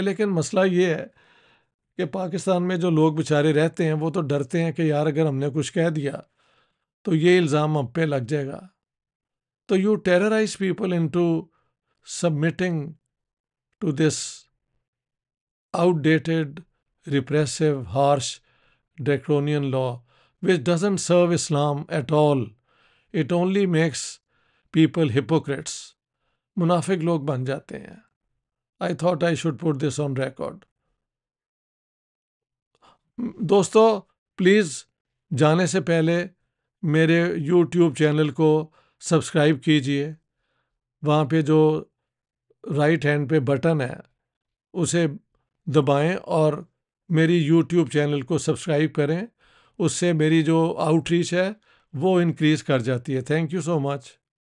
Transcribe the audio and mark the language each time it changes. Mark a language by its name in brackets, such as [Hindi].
[Urdu] لیکن مسئلہ یہ ہے کہ پاکستان میں جو لوگ بیچارے رہتے ہیں وہ تو ڈرتے ہیں کہ یار اگر ہم نے کچھ کہہ دیا تو یہ الزام ہم پہ لگ جائے گا. [English] تو you terrorize people into submitting to this outdated repressive harsh draconian law which doesn't serve Islam at all. It only makes people hypocrites. [Urdu] منافق لوگ بن جاتے ہیں. [English] I thought I should put this on record. [Urdu] دوستو please جانے سے پہلے میرے YouTube channel کو سبسکرائب کیجئے. وہاں پہ جو رائٹ ہینڈ پہ بٹن ہے اسے دبائیں اور میری یوٹیوب چینل کو سبسکرائب کریں. اس سے میری جو آؤٹ ریچ ہے وہ انکریز کر جاتی ہے. [English] Thank you so much.